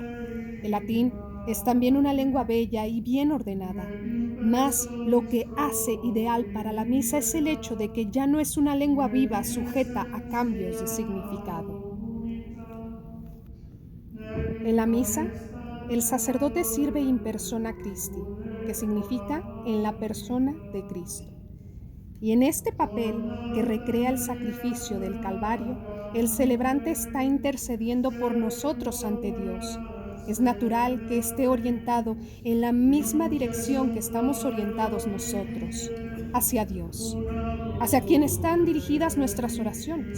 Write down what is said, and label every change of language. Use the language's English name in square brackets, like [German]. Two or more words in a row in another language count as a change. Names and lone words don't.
[Spanish] El latín es también una lengua bella y bien ordenada, mas lo que hace ideal para la misa es el hecho de que ya no es una lengua viva sujeta a cambios de significado. En la misa, el sacerdote sirve [Latin] in persona Christi, [Spanish] que significa en la persona de Cristo. Y en este papel que recrea el sacrificio del Calvario, el celebrante está intercediendo por nosotros ante Dios. Es natural que esté orientado en la misma dirección que estamos orientados nosotros, hacia Dios, hacia quien están dirigidas nuestras oraciones.